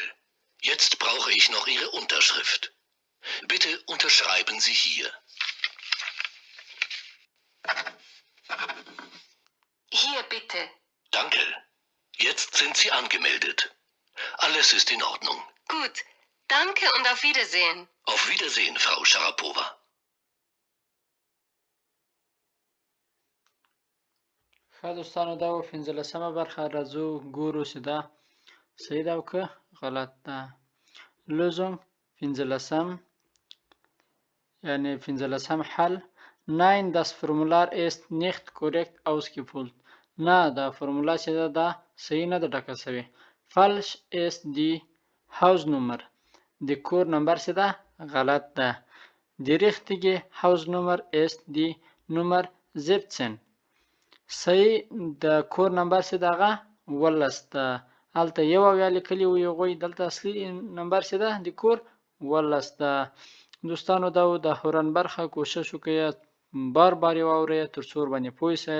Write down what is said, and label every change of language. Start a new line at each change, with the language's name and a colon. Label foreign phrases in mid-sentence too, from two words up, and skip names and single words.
German: Jetzt brauche ich noch Ihre Unterschrift. Bitte unterschreiben Sie hier. Hier bitte. Danke. Jetzt sind Sie angemeldet. Alles ist in Ordnung. Gut. Danke und auf Wiedersehen. Auf Wiedersehen, Frau Sharapova.
Pashto: ښه دوستانو دا و 15مه برخه. راځو ګورو چې دا صحیح ده او که غلط ده. Lösung 15 یعنی 15 حل.
German: Nein, das Formular ist nicht korrekt ausgefüllt.
Pashto: نه دا فرموله چې ده دا صحیح نه ده ډکه شوې.
German: Falsch ist die Hausnummer.
Pashto: د کور نمبر چې ده غلط ده.
German: Die richtige Hausnummer ist die Nummer 17.
Pashto: صحیح د کور نمبر چې دغه 12 ده. هلته یو اویا لیکلي وو هغوی، دلته اصلي نمبر چې ده د کور 12 ده. دوستانو دا و د هورن برخه. کوشش وکړئ بار بار یې واورئ تر څو ورباندې پوه شئ.